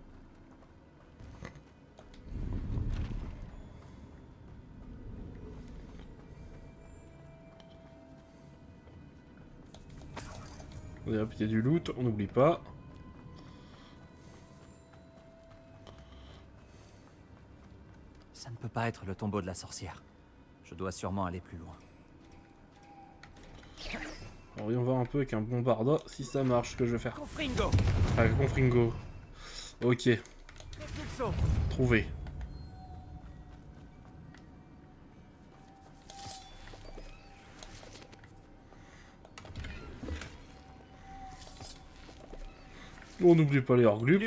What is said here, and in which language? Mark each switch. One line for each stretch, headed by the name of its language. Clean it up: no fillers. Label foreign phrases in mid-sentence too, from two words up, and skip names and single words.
French: Il y a du loot, on n'oublie pas. Ça ne peut pas être le tombeau de la sorcière. Je dois sûrement aller plus loin. Alors, voyons voir un peu avec un bombarda si ça marche ce que je vais faire. Confringo. Ah, Confringo. Ok. Trouvé. On n'oublie pas les hors-glupes.